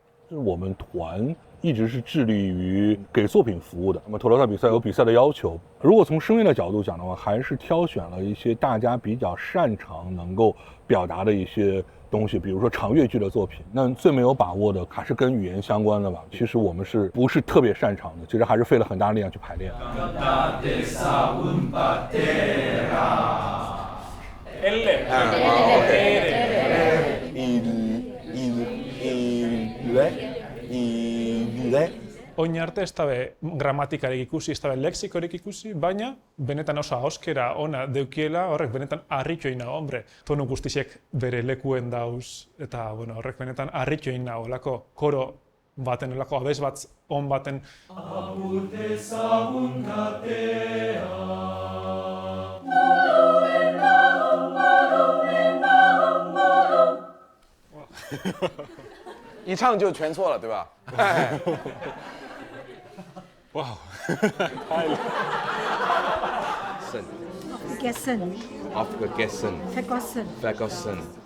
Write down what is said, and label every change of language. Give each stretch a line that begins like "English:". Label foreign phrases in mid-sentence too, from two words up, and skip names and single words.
Chinese: 就是我们团一直是致力于给作品服务的。那么托罗萨比赛有比赛的要求，如果从声乐的角度讲的话，还是挑选了一些大家比较擅长能够表达的一些东西，比如说长乐剧的作品。那最没有把握的还是跟语言相关的吧。其实我们是不是特别擅长的？其实还是费了很大力量去排练。
Basque: Oin arte ez dabe gramatikarik ikusi, ez dabe lexikorik ikusi, baina benetan oso ahoskera ona deukiela, horrek benetan harritu egin nago, hombre. Tonu guztiek bere lekuen dauz, eta horrek benetan harritu egin nago, olako koro baten, olako abez bat on baten. Apur dezagun katea.
Chinese: 一唱就全错了，对吧？哇，太厉害！Ferguson。